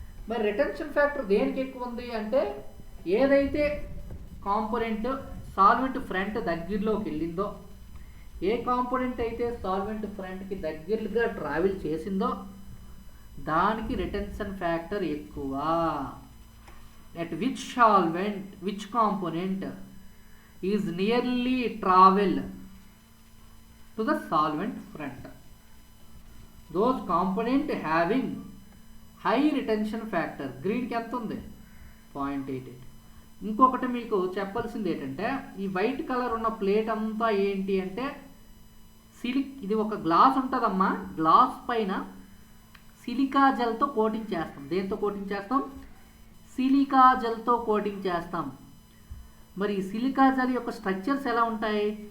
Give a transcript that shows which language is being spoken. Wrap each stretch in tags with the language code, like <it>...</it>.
<te>మరి retention factor దేనికి ఎక్కువ ఉంది అంటే, ఏదైతే కాంపోనెంట్ సాల్వెంట్ ఫ్రంట్ దగ్గరలోకి వెళ్ళిందో, ఏ కాంపోనెంట్ అయితే సాల్వెంట్ ఫ్రంట్కి దగ్గరగా ట్రావెల్ చేసిందో దానికి రిటెన్షన్ ఫ్యాక్టర్ ఎక్కువ.</te> <en>at which component is nearly travel to the solvent front, those component having high retention factor.</en> <te>గ్రీన్కి ఎంత ఉంది? 0.88. ఇంకొకటి మీకు చెప్పాల్సింది ఏంటంటే, ఈ వైట్ కలర్ ఉన్న ప్లేట్ అంతా ఏంటి అంటే ఇది ఒక గ్లాస్ ఉంటుందమ్మా. గ్లాస్ పైన సిలికా జెల్తో కోటింగ్ చేస్తాం. దేంతో కోటింగ్ చేస్తాం? సిలికా జెల్తో కోటింగ్ చేస్తాం. మరి ఈ సిలికా జెల్ యొక్క స్ట్రక్చర్స్ ఎలా ఉంటాయి?</te>